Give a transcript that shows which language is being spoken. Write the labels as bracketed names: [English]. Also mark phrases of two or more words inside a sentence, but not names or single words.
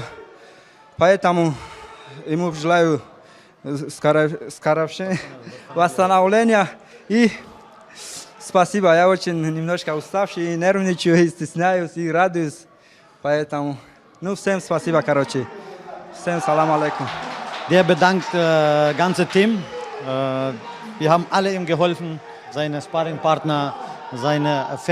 [Russian] Поэтому ему желаю скорейшего восстановления. И спасибо. Я очень немножко уставший, нервничаю, и стесняюсь, и радуюсь. Поэтому, всем спасибо, короче. Всем [Arabic] سلام عليكم. [German] Der bedankt das ganze Team. Wir haben alle ihm geholfen, seine Sparringpartner, seine